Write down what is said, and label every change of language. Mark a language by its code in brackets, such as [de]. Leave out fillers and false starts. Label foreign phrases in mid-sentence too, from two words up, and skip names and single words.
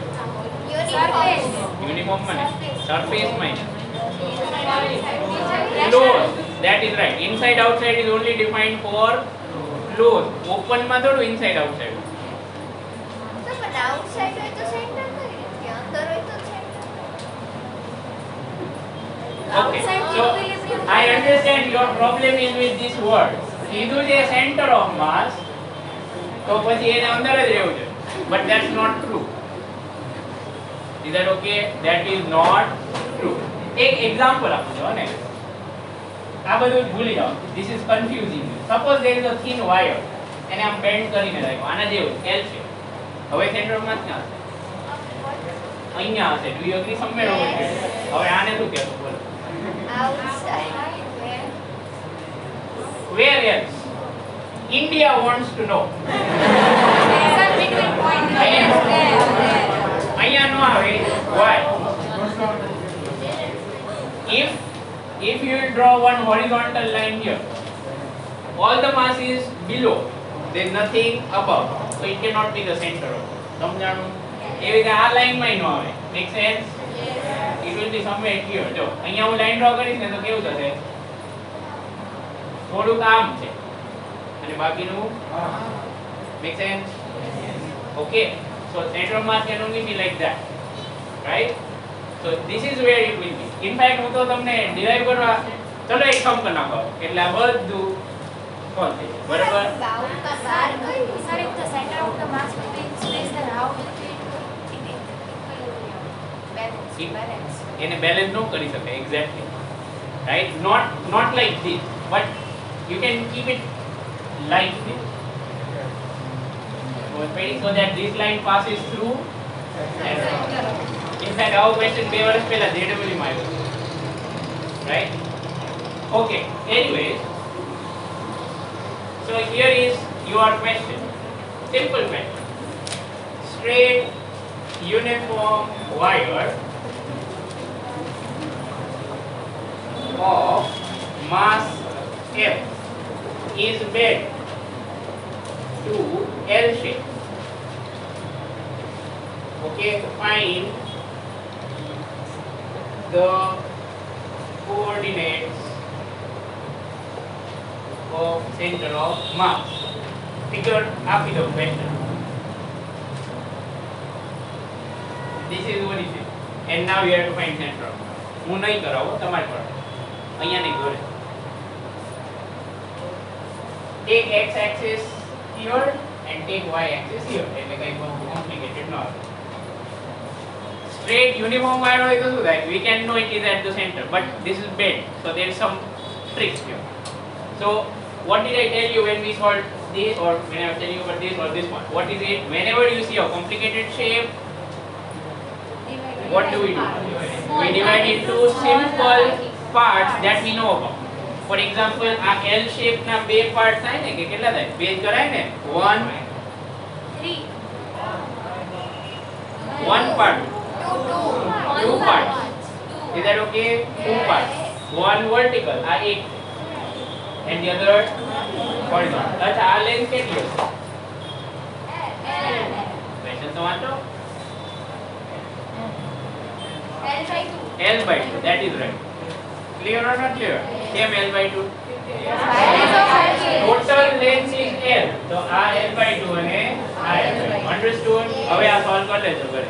[en] Uniform. [gu] Uniform માં નહીં. Surface માં નહીં. [en] Close. That is right. Inside outside is only defined for close. [gu] Open માં થોડું [en] inside outside. [gu] તો પણ outside હોય તો center કઈ રીતે? અંદર હોય તો center. [en] Okay. So I understand your problem is with this word. [gu] કીધું છે [en] center of mass. [gu] તો પછી એને અંદર જ રહેવું છે. [en] But that's not true. Is that okay? That is not true. [gu] એક example આપું છું ને. આ બધું ભૂલી જાઓ. [en] This is confusing. Suppose there is a thin wire. [gu] એને આમ બેન્ડ કરીને રાખ્યો. આના જેવું L છે. હવે [en] center of mass [gu] ક્યાં હશે? અહીંયા હશે. [en] Do you agree? Somewhere over here. [gu] હવે આને શું કહેશો બોલો? [en] Outside. Where else? India wants to know. [gu] અહીંયા નો આવે. [en] Why? If you will draw one horizontal line here, all the mass is below. There is nothing above, so it cannot be the center of. [gu] સમજાણું? એવી રીતે આ લાઈન માં નો આવે. [en] Make sense? It will be somewhere here. [gu] જો અહીંયા હું લાઈન ડ્રો કરીશ ને તો કેવું થશે? થોડુંક આમ છે અને બાકીનું [en] make sense? Okay. So center of mass can only be like that, right? So this is where it will be. In fact [gu] હું તો તમને derive કરવા ચલો એક કામ કરી નાખો એટલે આ બધું કોણ છે બરાબર? [en] Sir, if the center of the mass will be in space, then how will it balance? [gu] એને બેલેન્સ ન કરી શકે [en] exactly, right? Not like this, but you can keep it like this. So that this line passes through. [gu] In fact, our question બે વર્ષ પહેલા JW માં આવ્યો, [en] right? Okay. Anyways, so here is your question. Simple question. Straight uniform wire of mass F is bent to L shape. Okay, find the coordinates of center of mass. Figure [gu] આપી દો [en] question. This is what it is. And now you have to find center of mass. [gu] હું નહીં કરાવું તમારે પર. અહીંયા નહીં દોરે. [en] Take x axis here and take y axis here. [gu] એટલે કંઈ બહુ complicated ન હોય. [en] Straight uniform wire [gu] હોય તો શું થાય? [en] We can know it is at the center, but this is bent, so there is some tricks here. So what did I tell you when we solved this, or when I was telling you about this or this one? What is it? Whenever you see a complicated shape, what do? We divide into simple parts that we know about. For example, [gu] આ L shape ના બે પાર્ટ થાય ને કે કેટલા થાય? બે કરાય ને? [en] 1 part. Two parts. Is that okay? Two parts. One vertical, [gu] આ એક, [en] and the other horizontal. [gu] અચ્છા આ લેન્થ કેટલી હશે? ક્વેશ્ચન તો વાંચો. [en] L by 2. That is right. Clear or not clear? Same L by 2. Total length is L. So આ L by 2 અને આ L by 2. Understood? [gu] હવે આ સોલ્વ કરી લેજો ઘરે.